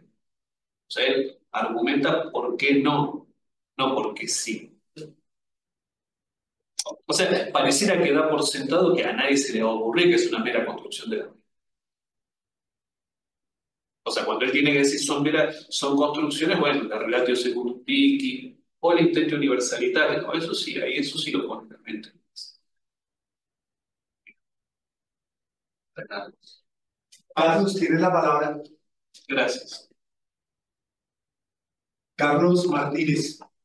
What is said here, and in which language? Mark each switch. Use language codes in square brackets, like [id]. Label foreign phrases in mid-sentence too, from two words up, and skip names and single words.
[es] O sea, él argumenta por qué no, no porque sí. O sea, pareciera que da por sentado que a nadie se le va a ocurrir que es una mera construcción de la mente. O sea, cuando él tiene que decir son construcciones, bueno, la [la] relatio secundum pici, [es] o el intento universalitario, no, eso sí, ahí eso sí lo pone en la mente. Carlos, tienes la palabra. Gracias. Carlos Martínez.